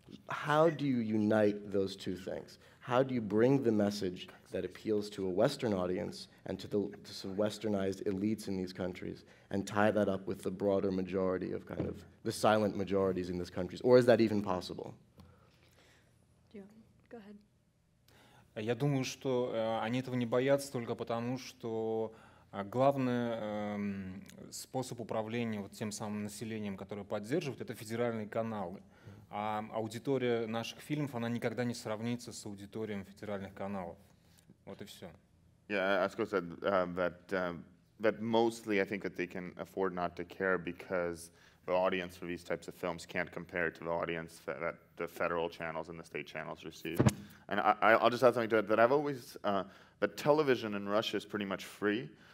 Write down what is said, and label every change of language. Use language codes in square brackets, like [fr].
[en] How do you unite those two things? How do you bring the message that appeals to a Western audience and to some westernized elites in these countries and tie that up with the broader majority of kind of the silent majorities in these countries? Or is that even possible? Go ahead. [ru] Я думаю, что они этого не боятся только потому, что главный способ управления вот тем самым населением, которое поддерживает, это федеральные каналы. А аудитория наших фильмов, она никогда не сравнится с аудиторией федеральных каналов. Вот и все. [en] Yeah, Askold said that mostly I think that they can afford not to care because the audience for these types of films can't compare to the audience that the federal channels and the state channels receive. And I'll just add something to it, that I've always, that television in Russia is pretty much free.